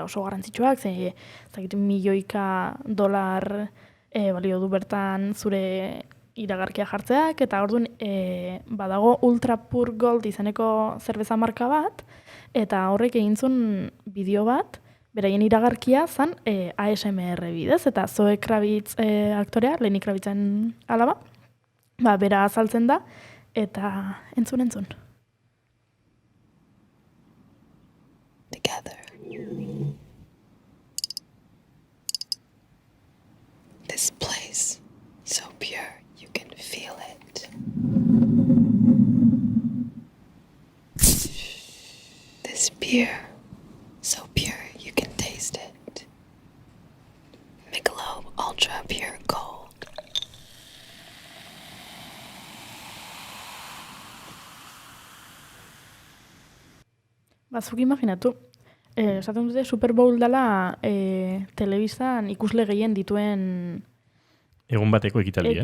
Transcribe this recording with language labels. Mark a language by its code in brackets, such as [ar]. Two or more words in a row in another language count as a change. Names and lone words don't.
[eu] oso garrantzitsuak, zagite $1.000.000 balio du bertan zure iragarkia jartzeak, eta orduan badago Ultra Pure Gold izeneko zerbeza marka bat, eta horrek egin zuen bideo bat, beraien iragarkia zan ASMR bidez, eta Zoe Kravitz aktorea, Lenny Kravitzen alaba, bera azaltzen da, eta entzun. [en] Together. This place, so pure, you can feel it. This beer, so pure, you can taste it. Michelob Ultra Pure Gold. [eu] Zuk imaginatu, esaten dute Super Bowl dela telebistan ikusle gehien dituen Egun bateko ekitaldia, ez?